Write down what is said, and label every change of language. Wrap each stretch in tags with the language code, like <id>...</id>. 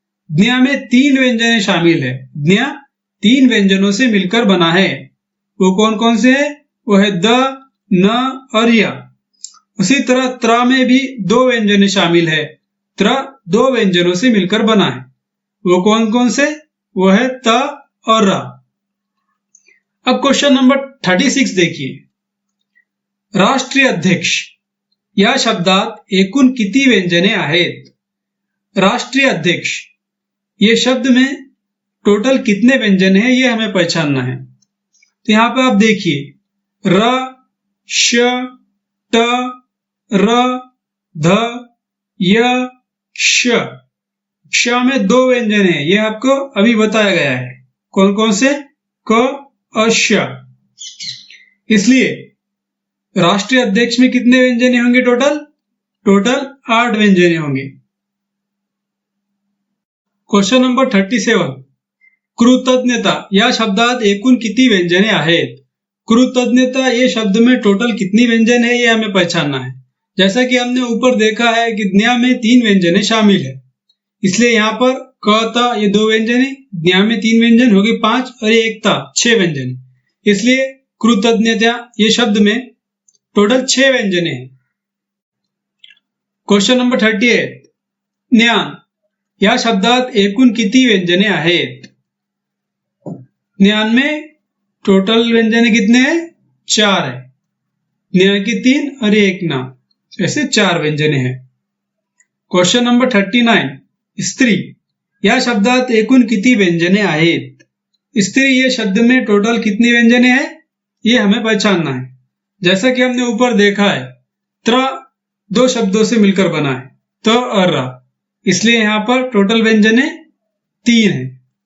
<hi>ज्ञा में 3 व्यंजने शामिल है। ज्ञा 3 व्यंजनों से मिलकर बना है। वो कौन कौन से है? वो है द, न और य। उसी तरह त्र में भी 2 व्यंजने शामिल है। त्र 2 व्यंजनों से मिलकर बना है। वो कौन कौन से? वो है त और र। अब क्वेश्चन नंबर 36 देखिए,</hi> <mr>राष्ट्रीय अध्यक्ष या शब्दात एकूण किती व्यंजने आहेत?</mr> <hi>राष्ट्रीय अध्यक्ष ये शब्द में टोटल कितने व्यंजन हैं ये हमें पहचानना है। तो यहां पर आप देखिए, र, श, ट, र, ध, य, श। क्ष में 2 व्यंजन हैं, ये आपको अभी बताया गया है। कौन कौन से? क और श। इसलिए राष्ट्रीय अध्यक्ष में कितने व्यंजने होंगे? टोटल 8 व्यंजने होंगे।</hi> <mr>क्वेश्चन नंबर 37, कृतज्ञता या शब्दात एकूण किती व्यंजने आहेत?</mr> <hi>कृतज्ञता ये शब्द में टोटल कितनी व्यंजन है ये हमें पहचानना है। जैसा कि हमने ऊपर देखा है कि ज्ञा में 3 व्यंजने शामिल है, इसलिए यहाँ पर क, त ये 2 व्यंजन है, ज्ञा में 3 व्यंजन हो गए 5 और ये 1 ता 6 व्यंजन। इसलिए कृतज्ञता ये शब्द में टोटल 6 व्यंजने हैं।</hi> <mr>क्वेश्चन नंबर 38, ज्ञान या शब्दात एकूण किती व्यंजने आहेत?</mr> <hi>ज्ञान में टोटल व्यंजने कितने हैं? 4 है। ज्ञा की 3 और 1 ना, ऐसे 4 व्यंजने हैं।</hi> <mr>क्वेश्चन नंबर 39, स्त्री या शब्दात एकूण किती व्यंजने आहेत?</mr> <hi>स्त्री ये शब्द में टोटल कितनी व्यंजने हैं ये हमें पहचानना है। जैसा कि हमने ऊपर देखा है, त्र 2 शब्दों से मिलकर बना है, त और र, इसलिए यहां पर टोटल व्यंजने 3 है।</hi>